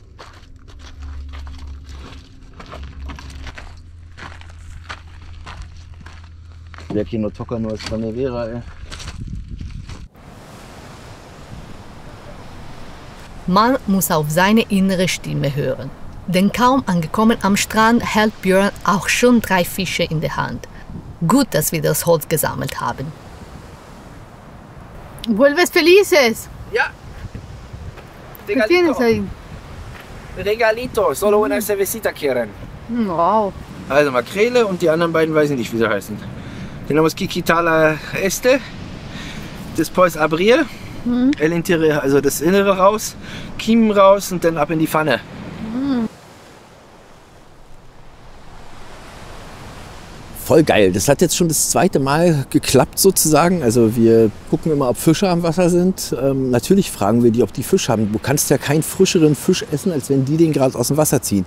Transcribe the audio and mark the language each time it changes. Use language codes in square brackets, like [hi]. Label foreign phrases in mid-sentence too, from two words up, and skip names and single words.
[de] Der Kino Tocker nur ist Panevera, ey. Man muss auf seine innere Stimme hören. Denn kaum angekommen am Strand hält Björn auch schon 3 Fische in der Hand. Gut, dass wir das Holz gesammelt haben. [es] Vuelves felices. [de] Ja. [es] ¿Qué tienes ahí? Regalito, solo una cervecita quieren. Wow. [de] Also Makrele und die anderen beiden weiß ich nicht, wie sie heißen. [es] Tenemos que quitar la este, después abrir, el interior, [de] also das Innere raus, Kiemen raus und dann ab in die Pfanne. Voll geil. Das hat jetzt schon das 2. Mal geklappt sozusagen. Also wir gucken immer, ob Fische am Wasser sind. Natürlich fragen wir die, ob die Fisch haben. Du kannst ja keinen frischeren Fisch essen, als wenn die den gerade aus dem Wasser ziehen.